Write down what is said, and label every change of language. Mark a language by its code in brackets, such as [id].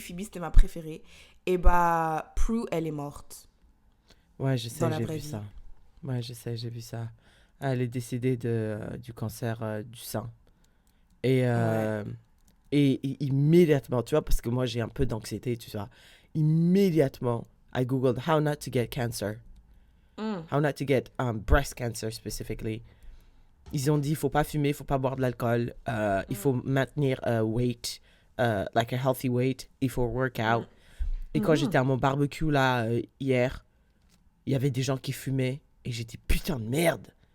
[fr] Phoebe, c'était ma préférée. Et bah, Prue, elle est morte. Ouais, je sais, j'ai vu ça. Ouais, je sais, j'ai vu ça. Elle est décédée du cancer du sein. Et... Ouais. Et immédiatement, tu vois, parce que moi, j'ai un peu d'anxiété, tu vois. Immédiatement, [en] I googled how not to get cancer. How not to get breast cancer, specifically. [fr] Ils ont dit, il ne faut pas fumer, il ne faut pas boire de l'alcool. Il faut maintenir [en] weight, like a healthy weight. [fr] Il faut [en] work out. [fr] Et quand j'étais à mon barbecue, là, hier, il y avait des gens qui fumaient. Et j'ai dit, putain de merde.